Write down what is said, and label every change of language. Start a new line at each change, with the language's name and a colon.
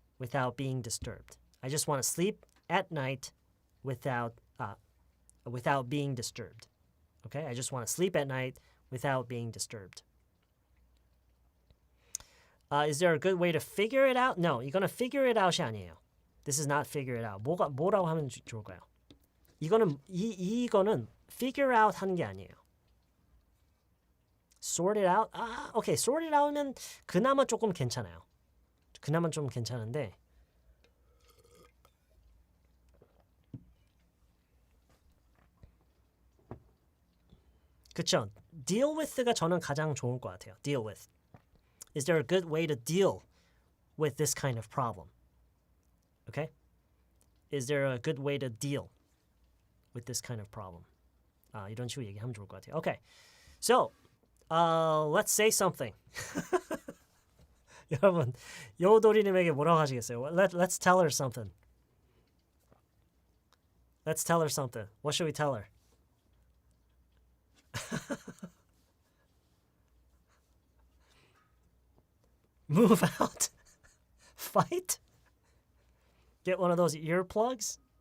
English: Without being disturbed. I just want to sleep at night without being disturbed. Okay? I just want to sleep at night without being disturbed. Is there a good way to figure it out? No,
Korean: 이거는
English: figure it out
Korean: 이 아니에요.
English: This is not figure it out.
Korean: 뭐라고 하면 좋을까요? 이거는 figure out 하는 게 아니에요.
English: Sort it out?
Korean: Okay, sort it out면 그나마 조금 괜찮아요. 그나마 좀 괜찮은데 그쵸? Deal with가 저는 가장 좋을 것 같아요.
English: Deal with. Is there a good way to deal with this kind of problem? Okay? Is there a good way to deal with this kind of problem?
Korean: 이런 식으로 얘기하면 좋을 것 같아요.
English: Okay. So, let's say something.
Korean: 여러분, 여우도리님에게 뭐라고 하시겠어요?
English: Let's tell her something. Let's tell her something. What should we tell her? Move out. fight? Get one of those earplugs?